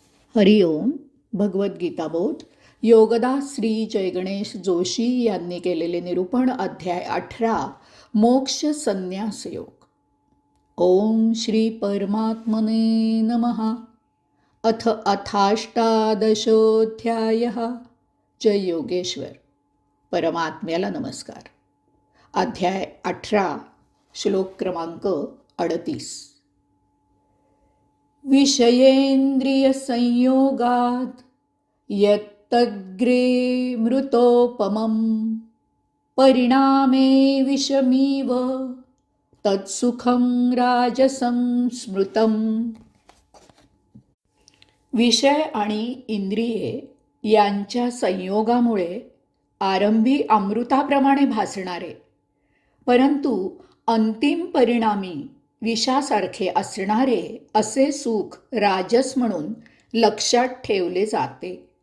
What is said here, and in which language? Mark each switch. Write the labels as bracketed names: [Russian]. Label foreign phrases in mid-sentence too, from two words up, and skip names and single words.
[Marathi] हरिओम. भगवद्गीता बोध योगदास श्री जयगणेश जोशी यांनी केलेले निरूपण. अध्याय 18 मोक्ष संन्यास योग. [Sanskrit] ओम श्री परमात्मने नमः. अथ अथाष्टादशोऽध्यायः. [Marathi] जय योगेश्वर. परमात्म्याला नमस्कार. अध्याय 18 श्लोक क्रमांक 38. [Sanskrit] विषयेन्द्रियसंयोगात् यत्तद्ग्रे मृतोपमं परिणामे विषमीव तत्सुखं राजसं स्मृतम्. [Marathi] विषय आणि इंद्रिये यांच्या संयोगामुळे आरंभी अमृताप्रमाणे भासणारे परंतु अंतिम परिणामी विषासारखे असणारे असे सुख राजस म्हणून लक्षात ठेवले जाते.